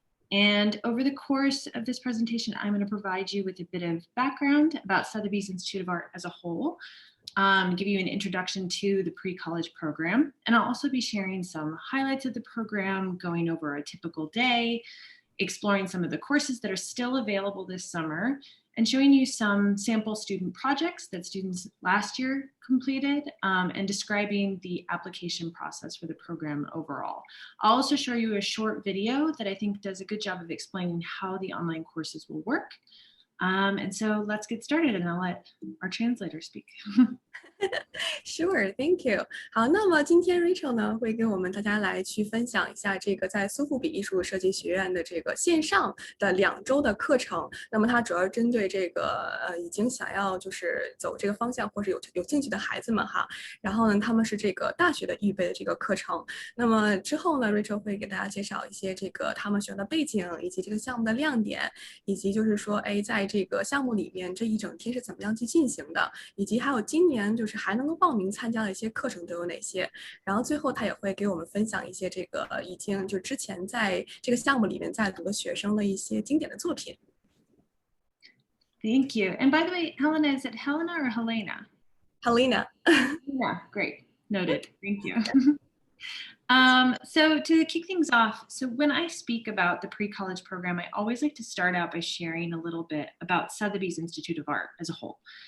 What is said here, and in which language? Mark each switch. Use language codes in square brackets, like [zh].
[en] And over the course of this presentation, I'm going to provide you with a bit of background about Sotheby's Institute of Art as a whole, give you an introduction to the pre-college program, and I'll also be sharing some highlights of the program, going over a typical day, exploring some of the courses that are still available this summer, and showing you some sample student projects that students last year completed, and describing the application process for the program overall. I'll also show you a short video that I think does a good job of explaining how the online courses will work. And so let's get started, and I'll let our translator speak. Sure, thank you. [zh] 好，那么今天 Rachel 呢会跟我们大家来去分享一下这个在苏富比艺术设计学院的这个线上的2周的课程。那么它主要针对这个已经想要就是走这个方向或者有兴趣的孩子们哈。然后呢，他们是这个大学的预备的这个课程。那么之后呢 ，Rachel 会给大家介绍一些这个他们学校的背景，以及这个项目的亮点，以及就是说，哎，在这个项目里面这一整天是怎么样去进行的，以及还有今年就是还能够报名参加的一些课程都有哪些。然后最后他也会给我们分享一些这个已经就之前在这个项目里面在读的学生的一些经典的作品。 [en] Thank you. And by the way, Helena, is it Helena or Helena? Helena. Yeah, great. Noted. Thank you. So to kick things off, so when I speak about the pre-college program, I always like to start out by sharing a little bit about Sotheby's Institute of Art as a whole.